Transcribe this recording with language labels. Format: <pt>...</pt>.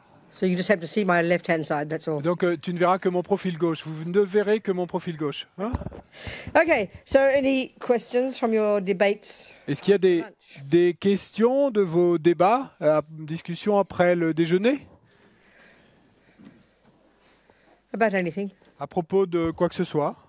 <en>So you just have to see my left-hand side, that's all.</en> <fr>Donc tu ne verras que mon profil gauche. Vous ne verrez que mon profil gauche. Hein?</fr> <en>Okay, so any questions from your debates?</en> <fr>Est-ce qu'il y a des questions de vos débats, discussions après le déjeuner?</fr> <en>About anything?</en> <fr>À propos de quoi que ce soit?</fr>